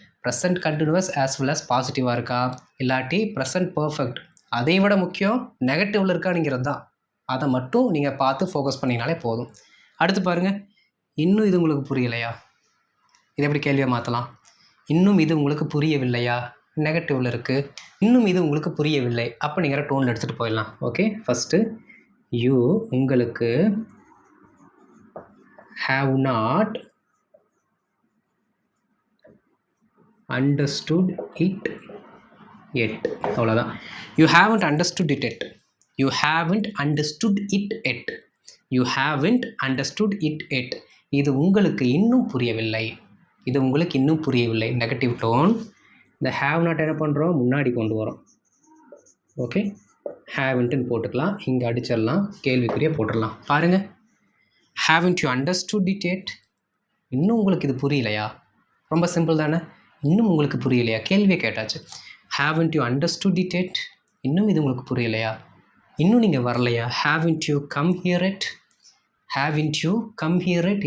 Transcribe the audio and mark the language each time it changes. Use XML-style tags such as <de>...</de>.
<ta>Present continuous as well as பாசிட்டிவாக இருக்கா, இல்லாட்டி ப்ரெசன்ட் பர்ஃபெக்ட் அதை விட முக்கியம் நெகட்டிவில் இருக்கானுங்கிறது தான். அதை மட்டும் நீங்கள் பார்த்து ஃபோக்கஸ் பண்ணிங்கனாலே போதும். அடுத்து பாருங்கள், இன்னும் இது உங்களுக்கு புரியலையா? இதை எப்படி கேள்வியை மாற்றலாம்? இன்னும் இது உங்களுக்கு புரியவில்லையா, நெகட்டிவில் இருக்குது. இன்னும் இது உங்களுக்கு புரியவில்லை அப்படிங்கிற டோனில் எடுத்துகிட்டு போயிடலாம்.</ta> <en>okay, first you</en> <ta>உங்களுக்கு</ta> <en>have not understood it yet.</en> <ta>அவ்வளோதான்.</ta> <en>You haven't understood it yet. You haven't understood it yet. You haven't understood it yet.</en> <ta>இது உங்களுக்கு இன்னும் புரியவில்லை. இது உங்களுக்கு இன்னும் புரியவில்லை. Negative tone. இந்த ஹேவ் நாட் என்ன பண்ணுறோம், முன்னாடி கொண்டு வரோம். ஓகே, ஹேவன்ட்டுன்னு போட்டுக்கலாம். இங்கே அடிச்சிடலாம், கேள்விக்குரிய போட்டுடலாம். பாருங்கள்,</ta> <en>haven't you understood it yet?</en> <ta>இன்னும் உங்களுக்கு இது புரியலையா? ரொம்ப சிம்பிள் தானே. இன்னும் உங்களுக்கு புரியலையா, கேள்வியை கேட்டாச்சு.</ta> <en>haven't you understood it yet?</en> <ta>இன்னும் இது உங்களுக்கு புரியலையா, இன்னும் நீங்கள் வரலையா.</ta> <en>haven't you come here yet? haven't you come here yet?</en>